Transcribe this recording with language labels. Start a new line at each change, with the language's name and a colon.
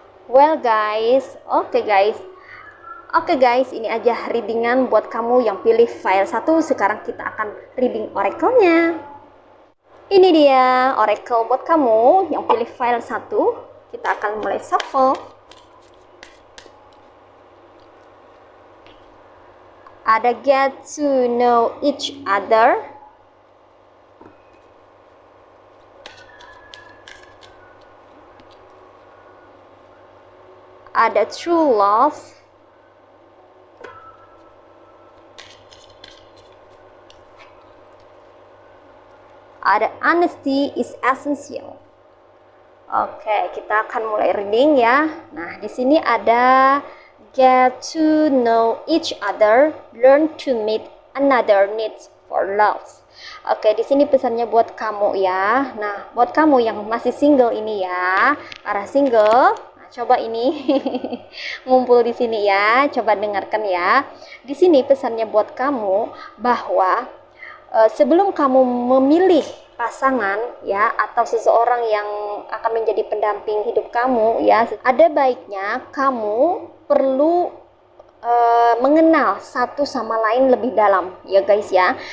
Indonesian: Well guys, oke guys, ini aja readingan buat kamu yang pilih file 1. Sekarang kita akan reading oracle-nya. Ini dia oracle buat kamu yang pilih file 1. Kita akan mulai shuffle.
English: Ada get to know each other. Ada true love.
Indonesian: Ada
English: honesty is essential.
Indonesian: Oke, kita akan mulai reading ya. Nah, di sini ada
English: get to know each other, learn to meet another needs for love.
Indonesian: Oke, di sini pesannya buat kamu ya. Nah, buat kamu yang masih single ini ya, para single, nah, coba ini ngumpul di sini ya. Coba dengarkan ya. Di sini pesannya buat kamu bahwa sebelum kamu memilih pasangan ya atau seseorang yang akan menjadi pendamping hidup kamu ya, ada baiknya kamu perlu mengenal satu sama lain lebih dalam ya guys ya.